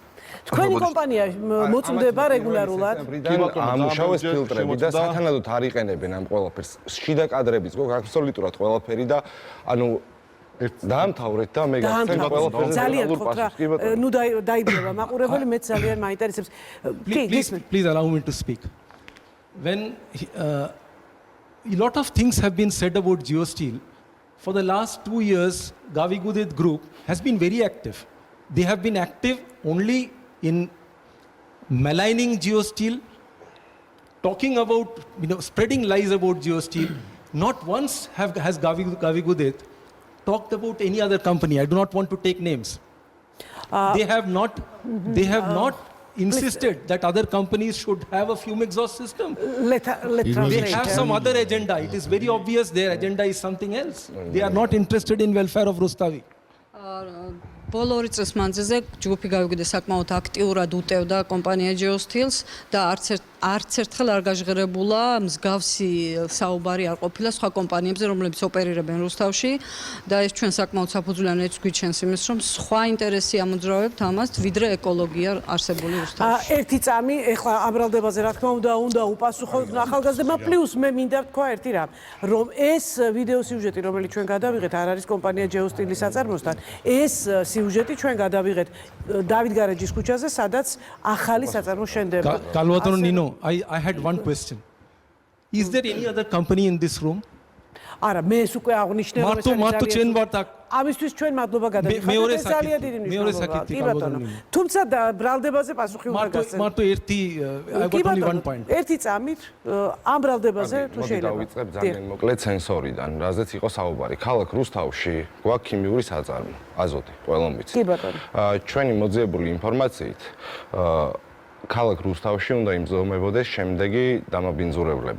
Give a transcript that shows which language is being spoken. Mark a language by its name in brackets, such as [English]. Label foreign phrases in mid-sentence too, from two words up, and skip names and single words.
[Georgian] თქვენი კომპანია მოწმდება რეგულარულად? ამუშავეს ფილტრები და სათანადოდ არ იყენებენ ამ ყველაფერს. შიდა კადრებიც გვაქვს აბსოლუტურად ყველაფერი და ანუ დაამთავრეთ და მე გახსენ ყველაფერზე ძალიან გთხოვთ რა. ნუ დაიბრუნება მაყურებელი, მეც ძალიან მაინტერესებს. [English] Please allow me to speak. When a lot of things have been said about Geosteel, for the last 2 years, Gavigudeth group has been very active. They have been active only in maligning geosteel, talking about, spreading lies about geosteel. Not once has Gavigudeth talked about any other company. I do not want to take names. They have not insisted that other companies should have a fume exhaust system. They have some other agenda. It is very obvious their agenda is something else. They are not interested in welfare of Rustavi. [Georgian] ბოლო 2 წლის მანძილზე ჯგუფი გავიგუდე საკმაოდ აქტიურად უტევდა კომპანია geosteel-ს და არც ერთხელ არ გაჟღერებულა მსგავსი საუბარი არ ყოფილა სხვა კომპანიებზე, რომლებიც ოპერირებენ რუსთავში და ეს ჩვენ საკმაოდ საფუძვლიანი ეც გვიჩენს იმის, რომ სხვა ინტერესი ამოძრავებთ ამას, ვიდრე ეკოლოგია არსებული რუსთავში. ერთი წამი, ეხლა ამ ბრალდებაზე რა თქმა უნდა უპასუხოთ ახალგაზრდებმა, პლუს მე მინდა ვთქვა ერთი რამ, რომ ეს ვიდეო სიუჟეტი, რომელიც ჩვენ გადავიღეთ, არ არის კომპანია geosteel-ის საწარმოსთან. ეს სიუჟეტი ჩვენ გადავიღეთ დავით გარეჯის ქუჩაზე, სადაც ახალი საწარმო შენდება. [English] Galvatano Nino, I had one question. Is there any other company in this room? [Georgian] არა, მე ეს უკვე აღნიშნე რომ ეს მარტო ჩვენ ვართ აქ. ამისთვის ჩვენ მადლობა გადავიხადეთ. ეს ძალიან დიდი მნიშვნელობა. კი ბატონო. თუმცა ბრალდებაზე პასუხი უნდა გასცენ. მარტო ერთი [English] I got only one point. [Georgian] ერთი წამით ამ ბრალდებაზე თუ შეიძლება. დავიწყებ ძალიან მოკლედ სენსორიდან, რაზეც იყო საუბარი. ქალაქ რუსთავში გვაქვს ქიმიური საწარმო, აზოტი, ყველამ ვიცით. კი ბატონო. ჩვენი მოძიებული ინფორმაციით ქალაქ რუსთავში უნდა იმზომებოდეს შემდეგი დამაბინძურებლები.